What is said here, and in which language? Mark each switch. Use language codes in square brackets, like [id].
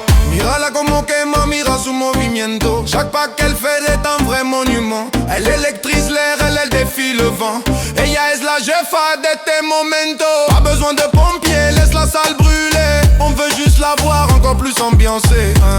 [es] Mírala como quema, mira su movimiento. [fr] Chaque pas qu'elle fait est un vrai monument. Elle électrise l'air, elle défie le vent. [es] Ella es la jefa de tes momentos. [fr] Pas besoin de pompiers, laisse la salle brûler. On veut juste la voir encore plus ambiancée.